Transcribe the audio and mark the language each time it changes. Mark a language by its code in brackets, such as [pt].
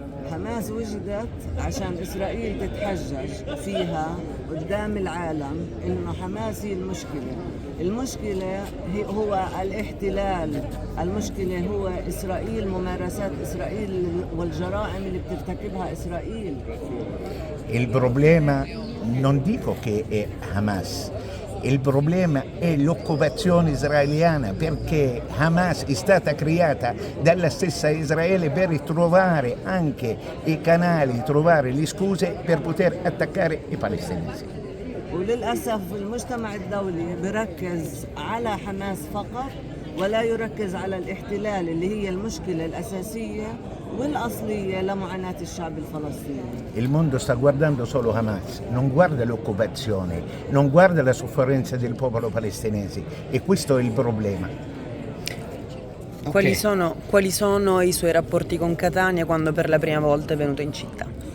[ar] حماس وجدت عشان إسرائيل تتحجج فيها قدام العالم إنه حماس هي المشكلة. المشكلة هو الاحتلال، المشكلة هو إسرائيل، ممارسات إسرائيل والجرائم اللي بترتكبها إسرائيل. [it] Il problema non dico che è Hamas, il problema è l'occupazione israeliana, perché Hamas è stata creata dalla stessa Israele per trovare anche i canali, trovare le scuse per poter attaccare i palestinesi. [ar] وللأسف المجتمع الدولي بركز على حماس فقط ولا يركز على الاحتلال اللي هي المشكلة الأساسية والأصلية لمعاناة الشعب الفلسطيني. [it] Il mondo sta guardando solo Hamas, non guarda l'occupazione, non guarda la sofferenza del popolo palestinese, e questo è il problema. Quali sono i suoi rapporti con Catania quando per la prima volta è venuto in città?